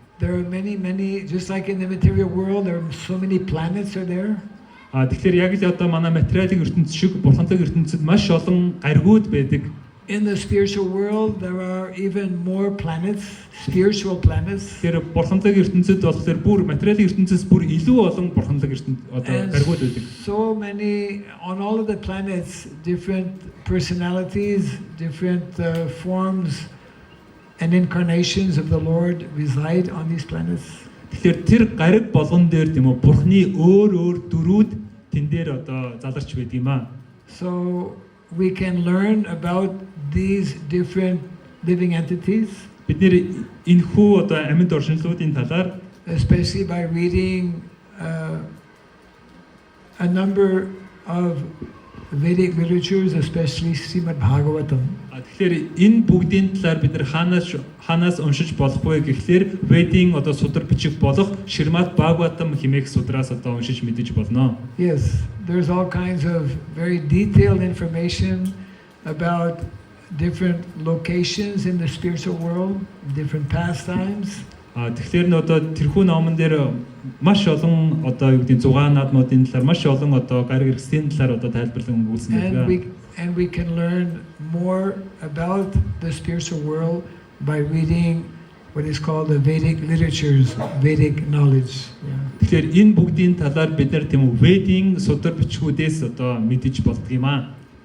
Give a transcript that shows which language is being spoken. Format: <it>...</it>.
<en>There are many, just like in the material world, there are so many planets are there.</en> <mn>Тэгэхээр яг л одоо манай материалын ертөнц шиг бурханлаг ертөнцид маш олон гаригууд байдаг.</mn> <en>In the spiritual world, there are even more planets, spiritual planets.</en> <mn>Тэгэхээр бурханлаг ертөнцид болохоор бүр материалын ертөнцөөс бүр илүү олон бурханлаг ертөнц одоо гаригууд байдаг.</mn> <en>So many, on all of the planets, different personalities, different forms and incarnations of the Lord reside on these planets.</en> <mn>Тэгэхээр тэр гариг болгон дээр тийм үү бурхны өөр дөрүүд тэн дээр одоо заларч байдаг юм аа.</mn> <en>So we can learn about these different living entities,</en> <mn>Бид нэр энэхүү одоо амьд оршинлуудын талаар</mn> <en>especially by reading a number of Vedic literatures, especially Srimad Bhagavatam.</en> <mn>тэгэхээр энэ бүгдийн талаар бид нар хаанаас уншиж болох вэ гэхлээр Ведийн одоо судар бичих болох Шримад Бхагаватам хэмээх судраас одоо уншиж мэдэж болно.</mn> <en>Yes, there's all kinds of very detailed information about different locations in the spiritual world, different pastimes.</en> <mn>Тэгэхээр н одоо тэрхүү номон дээр маш олон одоо юу гэдэг зугаануудын талаар маш олон одоо гариг хэрэгслийн талаар одоо тайлбарлан өгүүлсэн байдаг.</mn> <en>And we can learn more about the spiritual world by reading what is called the Vedic literatures, Vedic knowledge.</en> <mn>Тэгэхээр энэ бүгдийн талаар бид нар тийм үү Ведийн судар бичгүүдээс одоо мэдэж болдог юм аа.</mn>